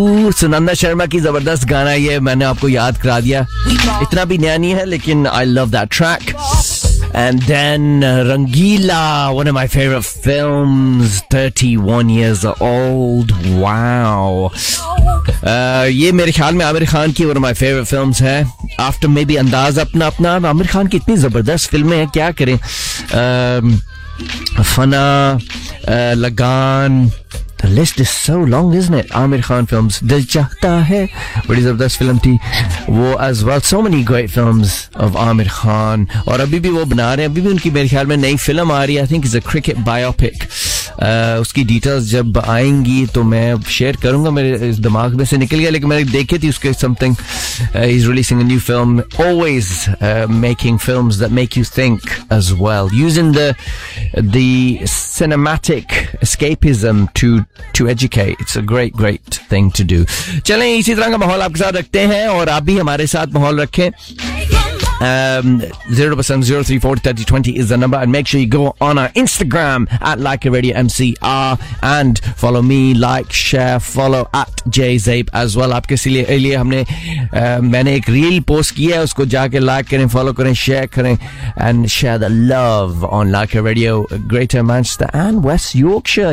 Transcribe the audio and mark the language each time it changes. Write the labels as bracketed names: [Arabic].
[Hindi] सुनंदा शर्मा की ज़बरदस्त गाना ये, मैंने आपको याद करा दिया. इतना भी नया नहीं है, लेकिन [English] I love that track. And then Rangila, one of my favorite films, 31 years old. Wow. [Hindi] ये मेरे ख़याल में आमिर ख़ान की [English] one of my favorite films [Hindi] है. [English] After maybe [Hindi] अंदाज़ अपना अपना, आमिर ख़ान की इतनी ज़बरदस्त फ़िल्में है, क्या करे. [English] Fana, Lagan, the list is so long, isn't it? Aamir Khan films, Dil Chahta Hai, what is up, that's film thi. Wo as well, so many great films of Aamir Khan. [Hindi] और अभी भी वो बना रहे हैं, अभी भी उनकी मेरे ख़याल में नई फ़िल्म आ रही है, [English] I think it's a cricket biopic. [Hindi] उसकी details जब आएंगी तो मैं share करूंगा, मेरे इस दिमाग़ में से निकल गया, लेकिन मैंने देखी थी उसके something. [English] He's releasing a new film, always making films that make you think as well, using the cinematic escapism to educate. It's a great thing to do. [Hindi] चलें इसी तरह का माहौल आपके साथ रखते हैं और आप भी हमारे साथ माहौल रखें. [English] 0% 0340 3020 is the number, and make sure you go on our Instagram at Leica Radio MCR and follow me, like, share, follow at Jay Zabe as well. [Hindi] आपके लिए हमने मैंने एक reel post किया है, उसको जाके like करें, follow करें, share करें, [English] and share the love on Leica Radio Greater Manchester and West Yorkshire.